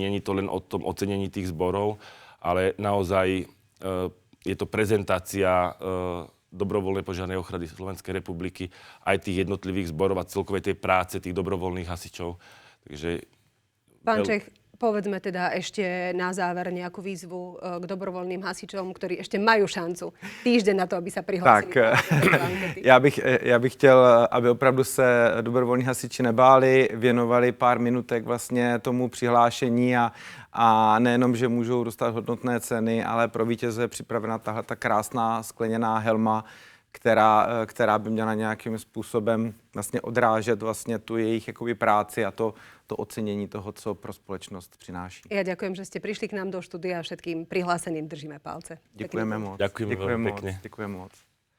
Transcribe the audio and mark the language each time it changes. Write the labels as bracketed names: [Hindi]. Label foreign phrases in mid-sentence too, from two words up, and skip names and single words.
[Slovak] Není to len o tom ocenení tých zborov, ale naozaj je to prezentácia dobrovoľnej požiarnej ochrany Slovenskej republiky, aj tých jednotlivých zborov a celkovej tej práce tých dobrovoľných hasičov. Takže Pán Čech, povedzme teda ešte na záver nejakú výzvu k dobrovoľným hasičom, ktorí ešte majú šancu týždeň na to, aby sa prihlásili. [Czech] Tak, já bych chtěl, aby opravdu se dobrovolní hasiči nebáli, věnovali pár minutek vlastně tomu přihlášení a nejenom, že můžou dostat hodnotné ceny, ale pro vítěze je připravena tahle ta krásná skleněná helma, která by měla nějakým způsobem vlastně odrážet vlastně tu jejich jakoby práci a to ocenění toho, co pro společnost přináší. [Slovak] Ja ďakujem, že ste prišli k nám do štúdia a všetkým prihláseným držíme palce. [Czech] Děkujeme moc. [Slovak] Ďakujeme veľmi pekne. [Czech] Děkujeme moc.